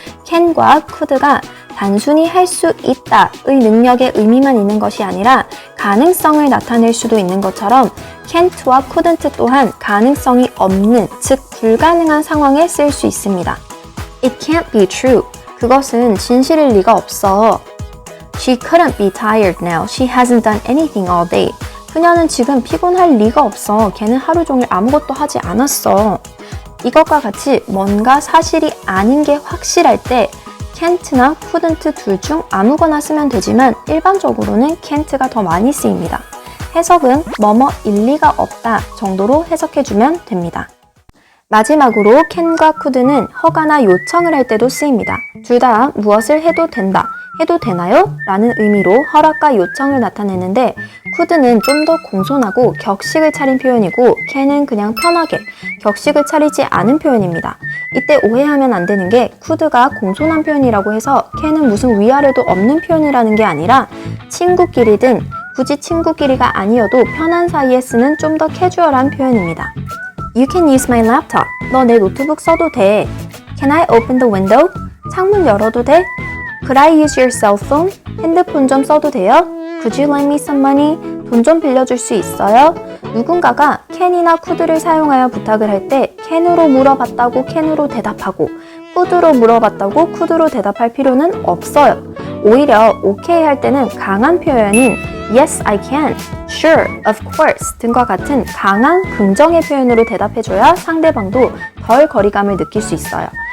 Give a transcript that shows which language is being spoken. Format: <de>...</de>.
<ko>can과 could가 단순히 할 수 있다의 능력의 의미만 있는 것이 아니라 가능성을 나타낼 수도 있는 것처럼 can't와 couldn't 또한 가능성이 없는, 즉 불가능한 상황에 쓸 수 있습니다.</ko> <en>It can't be true.</en> <ko>그것은 진실일 리가 없어.</ko> <en>She couldn't be tired now. She hasn't done anything all day.</en> <ko>그녀는 지금 피곤할 리가 없어. 걔는 하루 종일 아무것도 하지 않았어. 이것과 같이 뭔가 사실이 아닌 게 확실할 때 can't나 couldn't 둘 중 아무거나 쓰면 되지만 일반적으로는 can't가 더 많이 쓰입니다. 해석은 뭐뭐 일리가 없다 정도로 해석해주면 됩니다. 마지막으로 can과 could는 허가나 요청을 할 때도 쓰입니다. 둘 다 무엇을 해도 된다, 해도 되나요? 라는 의미로 허락과 요청을 나타내는데 could는 좀 더 공손하고 격식을 차린 표현이고 can은 그냥 편하게 격식을 차리지 않은 표현입니다. 이때 오해하면 안 되는 게 could가 공손한 표현이라고 해서 can은 무슨 위아래도 없는 표현이라는 게 아니라 친구끼리든 굳이 친구끼리가 아니어도 편한 사이에 쓰는 좀 더 캐주얼한 표현입니다.</ko> <en>You can use my laptop.</en> <ko>너 내 노트북 써도 돼.</ko> <en>Can I open the window?</en> <ko>창문 열어도 돼?</ko> <en>Could I use your cell phone?</en> <ko>핸드폰 좀 써도 돼요?</ko> <en>Could you lend me some money?</en> <ko>돈 좀 빌려줄 수 있어요? 누군가가 can이나 could를 사용하여 부탁을 할 때 can으로 물어봤다고 can으로 대답하고 could로 물어봤다고 could로 대답할 필요는 없어요. 오히려 OK 할 때는 강한 표현인</ko> <en>Yes, I can, Sure, of course</en> <ko>등과 같은 강한 긍정의 표현으로 대답해줘야 상대방도 덜 거리감을 느낄 수 있어요.</ko>